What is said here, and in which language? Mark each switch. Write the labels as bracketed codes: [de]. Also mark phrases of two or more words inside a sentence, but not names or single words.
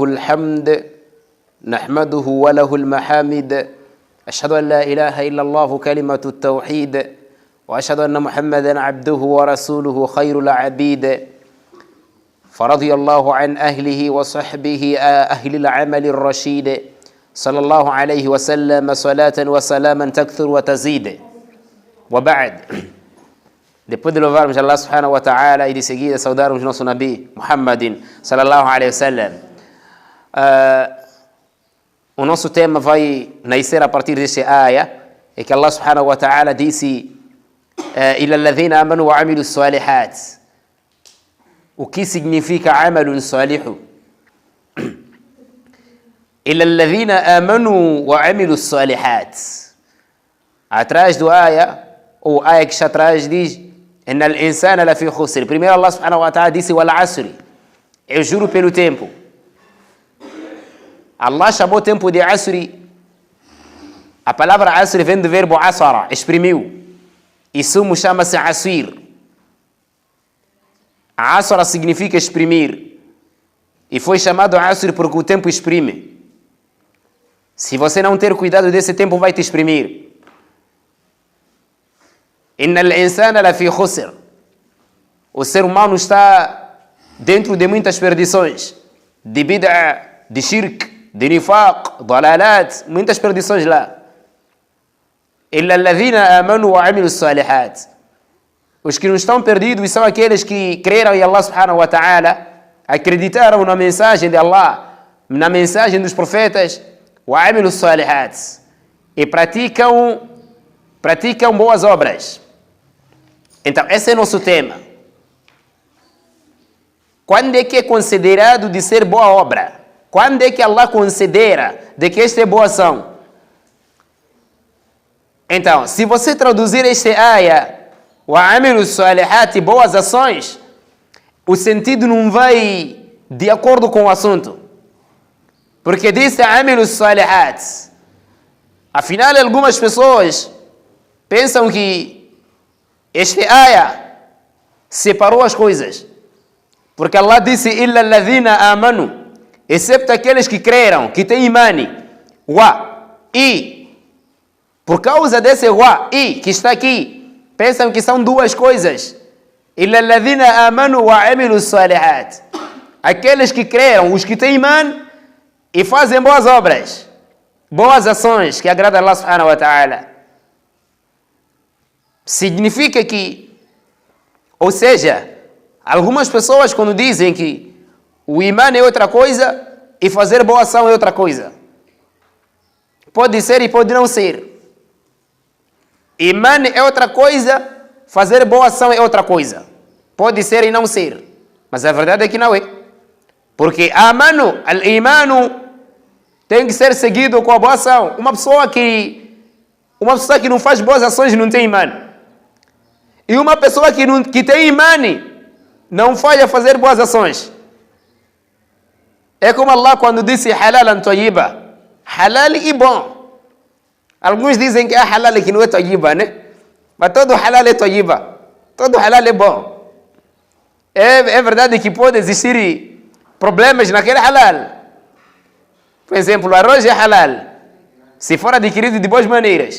[ar] الحمد نحمده وله المحامد أشهد أن لا إله إلا الله كلمة التوحيد وأشهد أن محمدا عبده ورسوله خير العبيد فرضي الله عن أهله وصحبه أهل العمل الرشيد صلى الله عليه وسلم صلاة وسلاما تكثر وتزيد وبعد. [pt] Depois de louvarmos Allah [ar] سبحانه وتعالى [pt] e de seguida saudarmos nosso Nabi Muhammadin [ar] صلى الله عليه وسلم, [pt] o nosso tema vai nascer a partir deste ayah, é que Allah [ar] سبحانه وتعالى [pt] disse [ar] إلا الذين آمنوا وعملوا الصالحات. [pt] O que significa amalun salihu? [ar] إلا الذين آمنوا وعملوا الصالحات. [pt] Atrás do ayah, o ayah que está atrás diz [ar] إن الإنسان لفي خسر. [pt] Primeiro Allah [ar] سبحانه وتعالى [pt] disse [ar] والعصر. [pt] Eu juro pelo tempo. Allah chamou o tempo de asri. A palavra asri vem do verbo asara, exprimiu. E sumo chama-se asir. A asra significa exprimir. E foi chamado asri porque o tempo exprime. Se você não ter cuidado desse tempo, vai te exprimir. [ar] إن الإنسان لفي خسر. [pt] O ser humano está dentro de muitas perdições, de bid'a, de shirk, de [ar] نفاق، ضلالات, [pt] muitas perdições lá. [ar] إلا الذين آمنوا وعملوا الصالحات. [pt] Os que não estão perdidos são aqueles que creram em Allah [ar] سبحانه وتعالى, [pt] acreditaram na mensagem de Allah, na mensagem dos profetas, [ar] وعملوا الصالحات, [pt] e praticam boas obras. Então, esse é nosso tema. Quando é que é considerado de ser boa obra? Quando é que Allah considera de que esta é boa ação? Então, se você traduzir este ayah, [ar] وعملوا الصالحات, [pt] boas ações, o sentido não vai de acordo com o assunto. Porque disse [ar] عملوا الصالحات. [pt] Afinal, algumas pessoas pensam que este ayah separou as coisas. Porque Allah disse [ar] إلا الذين آمنوا, [pt] excepto aqueles que creram, que têm imani. Wa, e por causa desse wa, e que está aqui, pensam que são duas coisas. [ar] إلا الذين آمنوا وعملوا الصالحات. [pt] Aqueles que creram, os que têm imani e fazem boas obras, boas ações que agradam a Allah [ar] سبحانه وتعالى. [pt] Significa que, ou seja, algumas pessoas quando dizem que o imã é outra coisa e fazer boa ação é outra coisa. Pode ser e pode não ser. Imã é outra coisa, fazer boa ação é outra coisa. Pode ser e não ser. Mas a verdade é que não é. Porque [ar] آمنوا، الإيمان, [pt] tem que ser seguido com a boa ação. Uma pessoa que não faz boas ações não tem imã. E uma pessoa que tem imani não falha fazer boas ações. É como Allah quando disse [ar] حلالا طيبا. [pt] Halal e bom. Alguns dizem que é halal que não é tayyiba, né? Mas todo halal é tayyiba. Todo halal é bom. É verdade que pode existir problemas naquele halal. Por exemplo, o arroz é halal se for adquirido de boas maneiras.